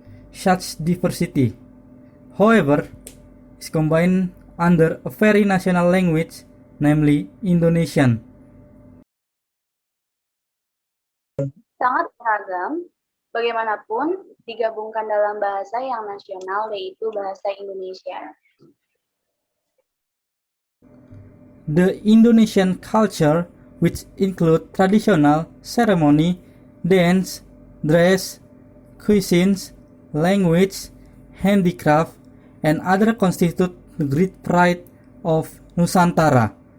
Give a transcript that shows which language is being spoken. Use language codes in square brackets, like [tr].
[en] Such diversity, however, is combined under a very national language, namely Indonesian. [id] Sangat beragam, bagaimanapun digabungkan dalam bahasa yang nasional, yaitu bahasa Indonesia. [en] The Indonesian culture, which include traditional ceremony, dance, dress, cuisines, language, handicraft, and other constitute the great pride of Nusantara.